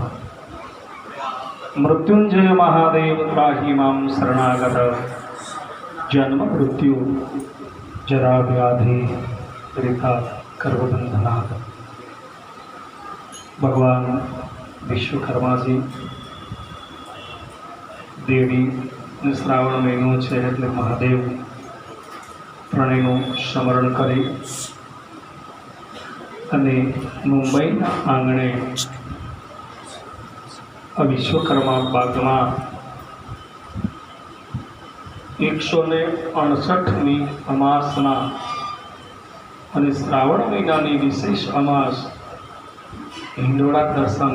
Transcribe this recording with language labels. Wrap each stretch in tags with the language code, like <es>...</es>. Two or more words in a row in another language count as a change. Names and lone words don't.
<sa>मृत्युंजय महादेव त्राहि मां शरणागत जन्म मृत्यु जरा व्याधि रिता कर्मबंधनात्.</sa> <gu>ભગવાન વિશ્વકર્મા જી દેવી શ્રાવણ મહીનો છે એટલે મહાદેવ ત્રણેયનું સ્મરણ કરી અને મુંબઈના આંગણે વિશ્વકર્મા બાગમાં 168મી અમાસના અને શ્રાવણ મહિનાની વિશેષ અમાસ હિંડોળા દર્શન</gu>